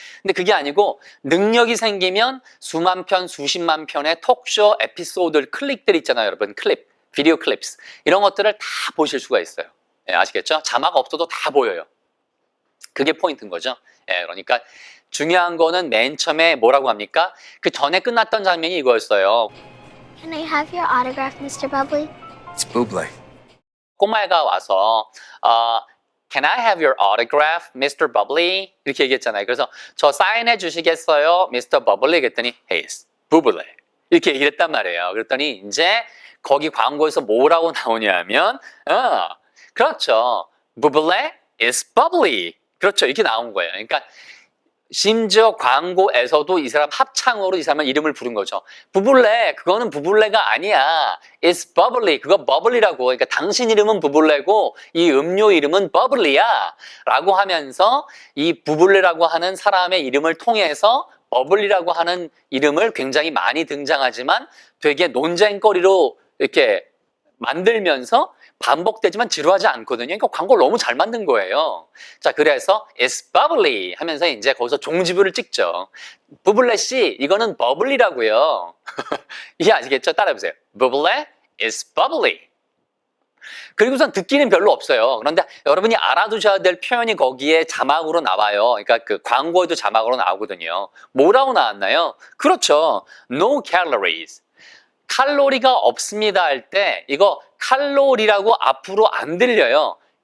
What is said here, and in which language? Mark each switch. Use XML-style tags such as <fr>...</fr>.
<ko>근데 그게 아니고 능력이 생기면 수만 편, 수십만 편의 톡쇼 에피소드 클립들 있잖아요, 여러분. 클립, 비디오 클립스. 이런 것들을 다 보실 수가 있어요. 아시겠죠? 자막 없어도 다 보여요. 그게 포인트인 거죠. 그러니까 중요한 거는 맨 처음에 뭐라고 합니까? 그 전에 끝났던 장면이 이거였어요.</ko> <en>Can I have your autograph, Mr. Bubbly? It's buble.</en> <ko>꼬마애가 와서</ko> <en>Can I have your autograph, Mr.</en> <ko>Bubbly? 이렇게 얘기했잖아요. 그래서 저 사인해 주시겠어요, Mr.</ko> <en>Bubbly?</en> <ko>그랬더니</ko> <en>Hey, it's bubbly.</en> <ko>이렇게 얘기를 했단 말이에요. 그랬더니 이제 거기 광고에서 뭐라고 나오냐면 그렇죠.</ko> <en>bubbly is bubbly.</en> <ko>그렇죠. 이렇게 나온 거예요. 그러니까 심지어 광고에서도 이 사람 합창으로 이 사람은 이름을 부른 거죠. 부블레, 그거는 부블레가 아니야.</ko> <en>It's bubbly.</en> <ko>그거 bubbly라고. 그러니까 당신 이름은 부블레고 이 음료 이름은 bubbly야. 라고 하면서 이 부블레라고 하는 사람의 이름을 통해서 버블리라고 하는 이름을 굉장히 많이 등장하지만 되게 논쟁거리로 이렇게 만들면서 반복되지만 지루하지 않거든요. 그러니까 광고를 너무 잘 만든 거예요. 자, 그래서</ko> <en>it's bubbly</en> <ko>하면서 이제 거기서 종지부를 찍죠. 부블레 씨, 이거는 버블리라고요. 이해 아시겠죠? 따라해보세요.</ko> <en>부블레 is bubbly.</en> <ko>그리고선 듣기는 별로 없어요. 그런데 여러분이 알아두셔야 될 표현이 거기에 자막으로 나와요. 그러니까 그 광고에도 자막으로 나오거든요. 뭐라고 나왔나요? 그렇죠.</ko> <en>No calories.</en> <ko>칼로리가 없습니다 할 때 이거 칼로리라고 앞으로 안 들려요.</ko>